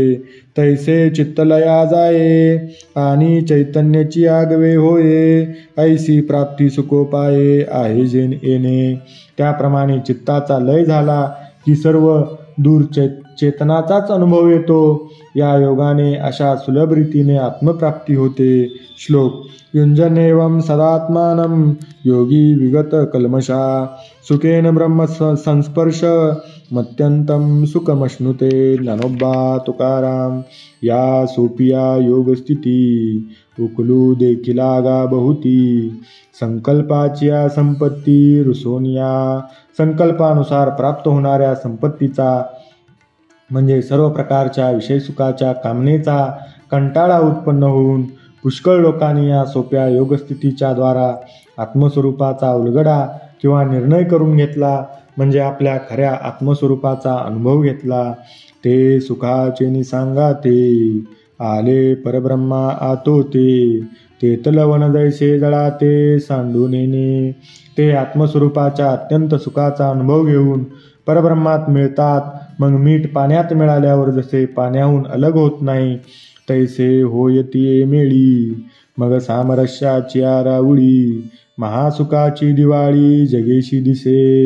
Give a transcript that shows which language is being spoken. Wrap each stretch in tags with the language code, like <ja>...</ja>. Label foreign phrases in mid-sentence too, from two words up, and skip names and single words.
<mr>तैसे चित्तलया जाये आणि चैतन्याची आगवे होये ऐसी प्राप्ती सुखोपाये आहे जेन येणे. त्याप्रमाणे चित्ताचा लय झाला की सर्व दूर चेतनाचाच अनुभव येतो. या योगाने अशा सुलभ रीतीने आत्मप्राप्ती होते. श्लोक.</mr> <sa>युंजनेवं सदात्मानं योगी विगत कल्मषा सुखेन ब्रह्म संस्पर्श मत्यंतं सुखमश्नुते.</sa> <mr>ज्ञानोबा तुकाराम. या सोपिया योगस्थिती उकलू देखिला गा बहुती संकल्पाची संपत्ती रुसोनिया. संकल्पानुसार प्राप्त होणाऱ्या संपत्तीचा म्हणजे सर्व प्रकारच्या विषयसुखाच्या कामनेचा कंटाळा उत्पन्न होऊन पुष्कळ लोकांनी या सोप्या योगस्थितीच्या द्वारा आत्मस्वरूपाचा उलगडा किंवा निर्णय करून घेतला, म्हणजे आपल्या खऱ्या आत्मस्वरूपाचा अनुभव घेतला. ते सुखाचे निसांगाते आले परब्रह्मा आतोते तेतलवन जैसे जळाते सांडून येणे. ते आत्मस्वरूपाच्या अत्यंत सुखाचा अनुभव घेऊन परब्रह्मात मिळतात. मग मीठ पाण्यात मिळाल्यावर जसे पाण्याहून अलग होत नाही तैसे होयती मेळी. मग सामरस्याची राऊळी महासुखाची दिवाळी जगेशी दिसे.</mr>